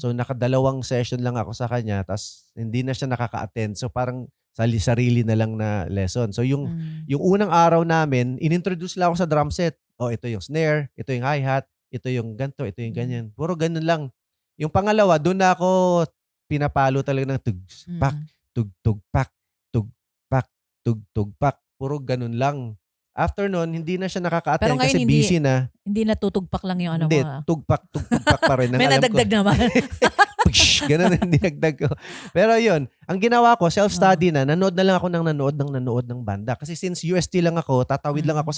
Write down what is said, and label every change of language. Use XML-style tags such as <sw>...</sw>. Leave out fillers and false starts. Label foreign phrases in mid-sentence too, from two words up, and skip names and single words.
<tl>So nakadalawang session lang ako sa kanya ta's hindi na siya nakaka-attend. So parang sarili na lang na lesson. So Hmm. yung unang araw namin, inintroduce lang ako sa drum set. Oh, ito yung snare, ito yung hi-hat, ito yung ganto, ito yung Hmm. ganyan. Puro ganun lang. Yung pangalawa, dun na ako pinapalo talaga ng tugs, pak, Mm. tug, tug, pak, tug, pak, tug, tug, pak. Puro ganun lang. After nun, hindi na siya Pero nakaka-attend ngayon kasi busy na. hindi natutugpak lang yung ano mo, Hindi, tugpak, tugtugpak pa rin ang May alam ko. nadagdag naman. Gano'n ang dinagdag ko. Pero yun, ang ginawa ko Oo. self-study na, nanood na lang ako ng nanood ng banda. Kasi since UST lang ako, tatawid lang ako</tl>